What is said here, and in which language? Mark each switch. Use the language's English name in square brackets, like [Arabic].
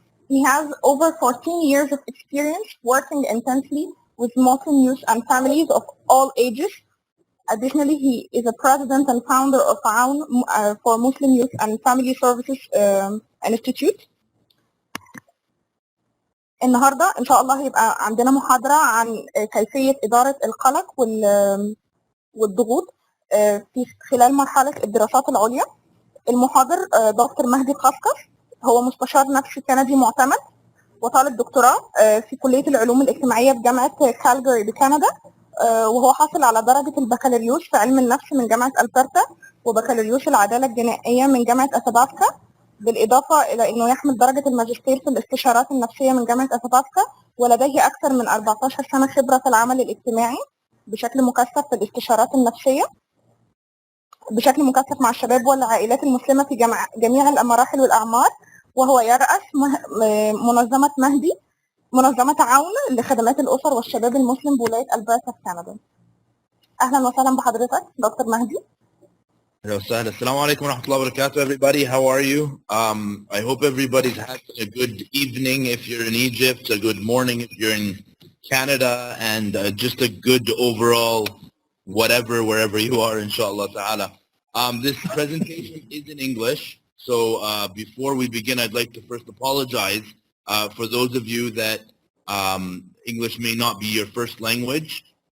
[English] He has over 14 years of experience working intensely with Muslim youth and families of all ages. Additionally, he is a president and founder of Aoun for Muslim Youth and Family Services Institute. [Arabic] النهارده ان شاء الله هيبقى عندنا محاضره عن كيفيه اداره القلق والضغوط في خلال مرحله الدراسات العليا. المحاضر دكتور مهدي قفقف، هو مستشار نفسي كندي معتمد وطالب دكتوراه في كليه العلوم الاجتماعيه بجامعه كاليرجي بكندا، وهو حاصل على درجه البكالوريوس في علم النفس من جامعه البرتا وبكالوريوس العداله الجنائيه من جامعه اثاباسكا، بالإضافة إلى أنه يحمل درجة الماجستير في الاستشارات النفسية من جامعة أثاباسكا، ولديه أكثر من 14 سنة خبرة في العمل الاجتماعي بشكل مكثف في الاستشارات النفسية بشكل مكثف مع الشباب والعائلات المسلمة في جميع المراحل والأعمار، وهو يرأس منظمة مهدي، منظمة عون لخدمات الأسر والشباب المسلم بولاية ألبرتا في كندا. أهلا وسهلا بحضرتك دكتور مهدي. [English] Hello, Assalamu alaikum wa rahmatullahi wa barakatuh, everybody. How are you? I hope everybody's had a good evening if you're in Egypt, a good morning if you're in Canada, and just a good overall whatever, wherever you are, inshallah ta'ala. This presentation is in English, so before we begin, I'd like to first apologize for those of you that English may not be your first language.